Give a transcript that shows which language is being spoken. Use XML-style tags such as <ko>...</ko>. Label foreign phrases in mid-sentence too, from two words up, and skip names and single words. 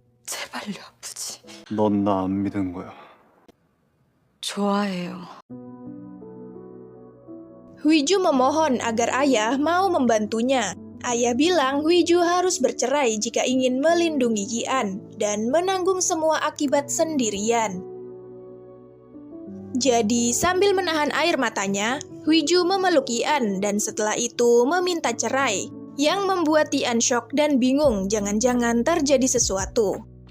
<ko>제발요, 아프지. 넌 나 안 믿은 거야. 좋아해요.</ko> <id>Huiju memohon agar ayah mau membantunya. Ayah bilang Huiju harus bercerai jika ingin melindungi Yian dan menanggung semua akibat sendirian. Jadi sambil menahan air matanya, Huiju memeluk Yian dan setelah itu meminta cerai, yang membuat Yian syok dan bingung jangan-jangan terjadi sesuatu.</id>